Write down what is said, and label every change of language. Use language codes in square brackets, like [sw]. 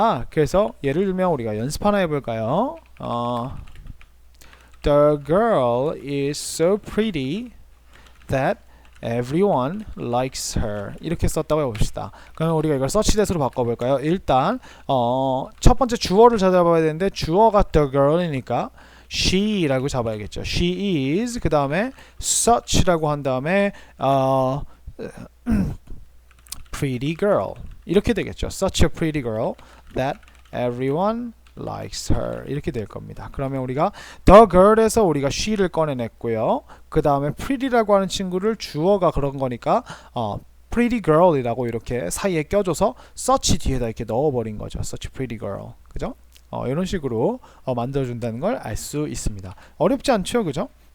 [ko] 그래서 예를 들면 우리가 연습 하나 해볼까요? [en] The girl is so pretty that everyone likes her [ko] 이렇게 썼다고 해봅시다. 그러면 우리가 이걸 search that으로 바꿔볼까요? 일단 첫 번째 주어를 찾아봐야 되는데 주어가 the girl이니까 she라고 잡아야겠죠. she is 그 다음에 such라고 한 다음에 pretty girl 이렇게 되겠죠. [en] such a pretty girl that everyone likes her [ko] 이렇게 될 겁니다. 그러면 우리가 the girl에서 우리가 she를 꺼내냈고요. 그 다음에 pretty라고 하는 친구를 주어가 그런 거니까 pretty girl이라고 이렇게 사이에 껴줘서 such 뒤에다 이렇게 넣어버린 거죠. such a pretty girl. 그죠? 이런 식으로 만들어준다는 걸 알 수 있습니다. 어렵지 않죠? 그죠?